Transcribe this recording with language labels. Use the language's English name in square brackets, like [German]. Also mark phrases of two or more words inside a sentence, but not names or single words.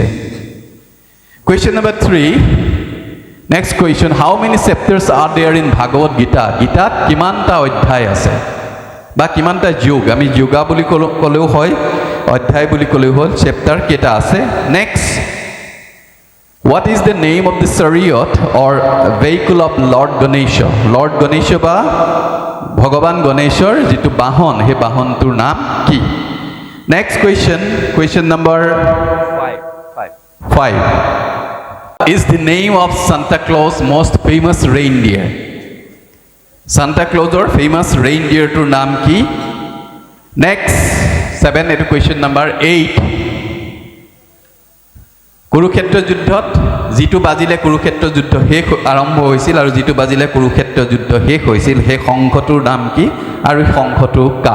[English] question number 3, next question, how many chapters are there in Bhagavad Gita? [Assamese] গীতাত কিমানটা অধ্যায় আছে বা কিমানটা যোগ? আমি যোগা বুলি ক'লেও হয়, অধ্যায় বুলি ক'লেও হ'ল, চেপ্টাৰ কেইটা আছে? নেক্সট, [English] what is the name of the chariot or vehicle of Lord Ganesha? [Assamese] Lord Ganesha বা ভগৱান গণেশৰ যিটো বাহন, সেই বাহনটোৰ নাম কি? [English] next question number 5, is the name of Santa Claus most famous reindeer? [Assamese] Santa Clausৰ [English] famous reindeerটোৰ [Assamese] নাম কি? নেক্সট 7, এইটো [English] question number 8, [Assamese] কুৰুক্ষেত্ৰ যুদ্ধত যিটো বাজিলে কুৰুক্ষেত্ৰ যুদ্ধ শেষ আৰম্ভ হৈছিল আৰু যিটো বাজিলে কুৰুক্ষেত্ৰ যুদ্ধ শেষ হৈছিল, সেই শংখটোৰ নাম কি আৰু শংখটো কাৰ?